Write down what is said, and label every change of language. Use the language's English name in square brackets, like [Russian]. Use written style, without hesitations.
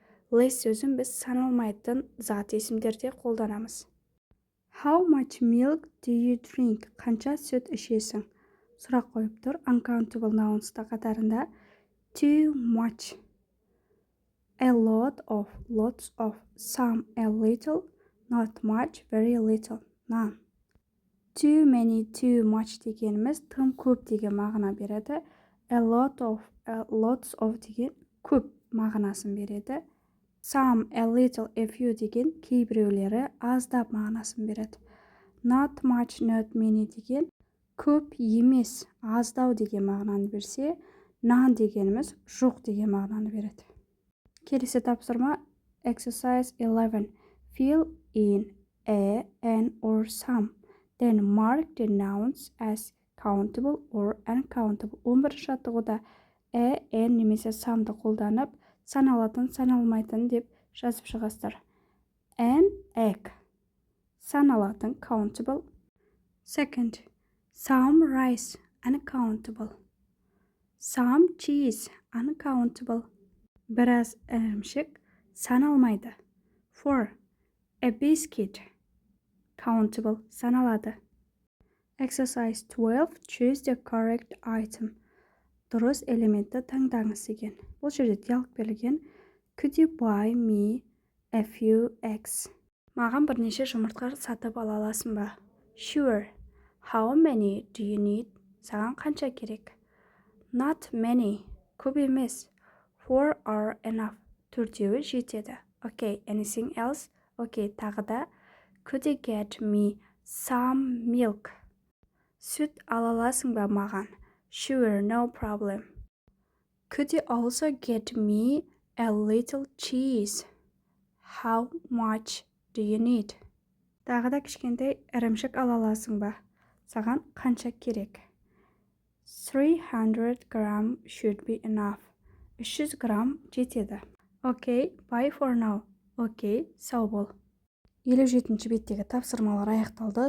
[Kazakh] Less сөзін біз саналмайтын зат есімдерде қолданамыз. [English] How much milk do you drink? [Kazakh] Қанша сүт ішесің? Сұрақ қойып тұр. Uncountable nouns'та қатарында too much, a lot of, lots of, some, a little, not much, very little, none. Too many, too much дегеніміз тым көп деген мағына береді. A lot of, lots of деген көп мағынасын береді. Some, a little, a few деген кейбіреулері аздап мағынасын береді. Not much, not many деген көп емес, аздау деген мағынаны берсе, none дегеніміз жоқ деген мағынаны береді. Келесі тапсырма Exercise 11. [English] Fill in a, an or some. Then mark the nouns as countable or uncountable. [Kazakh] 11 жаттығуда a, an немесе some'ды қолданып, саналатын, саналмайтын деп жазып шығасыздар. [English] An egg. Саналатын, countable. Second, some rice, uncountable. Some cheese, uncountable. [Kazakh] Біраз ірімшік, саналмайды. 4. [English] A biscuit, countable, [Kazakh] саналады. [English] Exercise 12. Choose the correct item. [Kazakh] дұрыс элементті таңдаңыз деген. Бұл жерде диалог берілген. [English] Could you buy me a few eggs? [Kazakh] Маған бірнеше жұмыртқа сатып ала аласың ба? [English] Sure. How many do you need? [Kazakh] Саған қанша керек? [English] Not many. [Kazakh] Көп емес. [English] 4 are enough. [Kazakh] 4-еуі жетеді. [English] Okay, anything else? [Kazakh] Okay, тағы да. [English] Could you get me some milk? [Kazakh] Сүт ала аласың ба маған? [English] Sure, no problem. Could you also get me a little cheese? How much do you need? [Kazakh] Тағы да кішкентай ірімшік ала аласың ба? Саған қанша керек? [English] 300 gram should be enough. [Kazakh] 300 грамм жетеді. [English] Okay, bye for now. [Kazakh] Okay, сау бол. 57-ші беттегі тапсырмалар аяқталды.